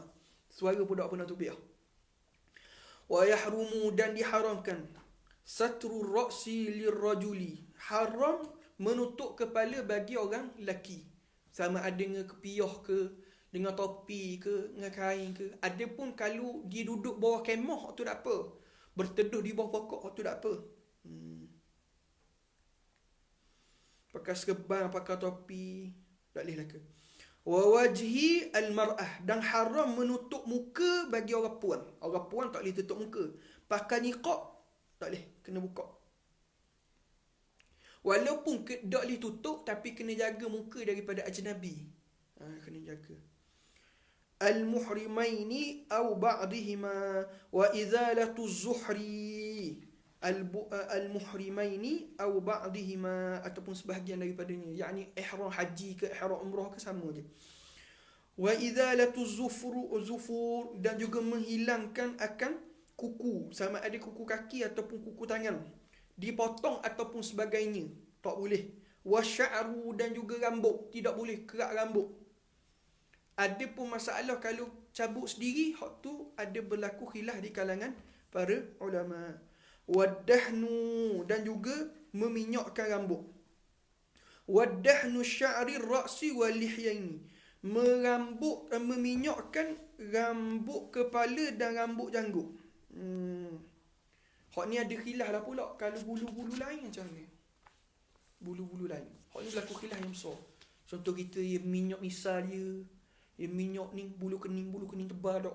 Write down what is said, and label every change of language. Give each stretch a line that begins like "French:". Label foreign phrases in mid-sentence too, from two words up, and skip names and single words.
Malay: Suara pun tak pernah tubiah.
Arabic: ويحرم,
Malay: dan diharamkan
Arabic: ستر الرأس للرجل,
Malay: haram menutup kepala bagi orang lelaki, sama ada dengan kepiah ke, dengan topi ke, dengan kain ke. Adapun kalau dia duduk bawah kemah, tu tak apa. Berteduh di bawah pokok, tu tak apa. Pakai serban, pakai topi, tak boleh lah ke.
Arabic: ووجه المرأة,
Malay: dan haram menutup muka bagi orang puan. Orang puan tak boleh tutup muka. Pakai niqab, tak boleh, kena buka. Walaupun tak boleh tutup, tapi kena jaga muka daripada ajnabi. Kena jaga.
Arabic: المحرمين أو بعضهما وإزالة ظهري. المحرمين أو بعضهما,
Malay: ataupun sebahagian daripadanya, yakni ihram haji ke ihram umrah ke sama je.
Arabic: وإزالة ظفر,
Malay: dan juga menghilangkan akan kuku, sama ada kuku kaki ataupun kuku tangan, dipotong ataupun sebagainya, tak boleh.
Arabic: والشعر,
Malay: dan juga rambut, tidak boleh kerak rambut. Ada pun masalah kalau cabut sendiri, hak tu ada berlaku khilaf di kalangan para ulama. Wadahnu, dan juga meminyakkan rambut.
Arabic: ودهن شعر رأس واللحيين,
Malay: meminyakkan rambut kepala dan rambut janggut. Hak ni ada khilaf lah pula. Kalau bulu-bulu lain macam ni, bulu-bulu lain, hak ni berlaku khilaf yang besar. Contoh kita minyak misal dia, minyak ni bulu kening tebal dah.